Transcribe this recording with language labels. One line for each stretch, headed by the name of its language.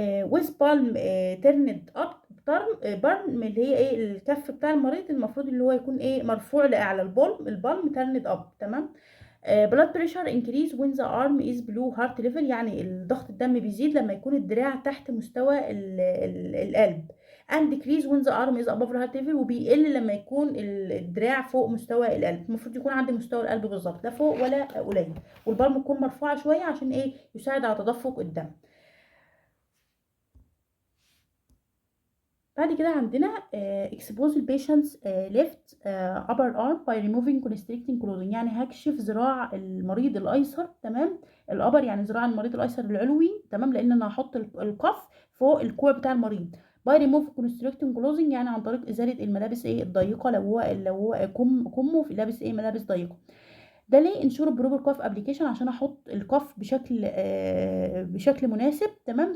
Arabic: ويز بالم تيرند اب، بالم اللي هي ايه الكف بتاع المريض، المفروض اللي هو يكون ايه مرفوع لاعلى. البالم تيرند اب. تمام.
English: blood pressure increase when the arm is below heart level،
Arabic: يعني الضغط الدم بيزيد لما يكون الدراع تحت مستوى القلب.
English: and decrease when the arm is above heart level،
Arabic: وبيقل لما يكون الدراع فوق مستوى القلب. المفروض يكون عند مستوى القلب بالظبط، لا فوق ولا قليل. والبالم تكون مرفوعة شوية عشان ايه؟ يساعد على تدفق الدم. بعد كده عندنا
English: expose the patient's left upper arm by removing constricting clothing،
Arabic: يعني هكشف ذراع المريض الايسر. تمام. الابر يعني ذراع المريض الايسر العلوي. تمام. لان انا هحط الكف فوق الكوع بتاع المريض.
English: by remove constricting clothing،
Arabic: يعني عن طريق ازاله الملابس ايه الضيقه، لو هو كمه في لابس ايه ملابس ضيقه. ده ليه؟ انشور بروبر كاف ابلكيشن، عشان احط الكف بشكل مناسب. تمام.